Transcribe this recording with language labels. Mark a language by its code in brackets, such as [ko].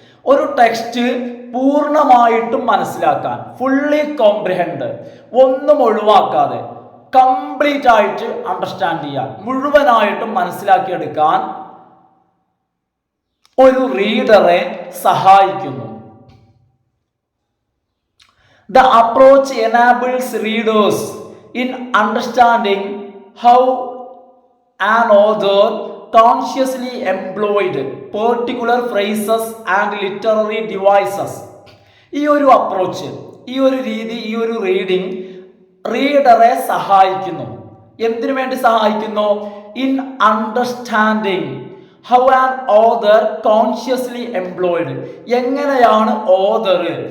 [ml] ഒരു ടെക്സ്റ്റ് പൂർണ്ണമായിട്ടും മനസ്സിലാക്കാൻ, [en] fully comprehend, [ml] ഒന്നും ഒഴിവാക്കാതെ കംപ്ലീറ്റ് ആയിട്ട് അണ്ടർസ്റ്റാൻഡ് ചെയ്യാൻ, മുഴുവനായിട്ടും മനസ്സിലാക്കിയെടുക്കാൻ ഒരു റീഡറെ സഹായിക്കുന്നു. [en] The approach enables readers in understanding how an author consciously employed particular phrases and literary devices. [ml] ഈ ഒരു അപ്രോച്ച്, ഈ ഒരു രീതി, ഈ ഒരു റീഡിംഗ് റീഡറെ സഹായിക്കുന്നു. എന്തിനു വേണ്ടി സഹായിക്കുന്നു? [en] in understanding how an author consciously employed, [ml] എങ്ങനെയാണ് ഓതർ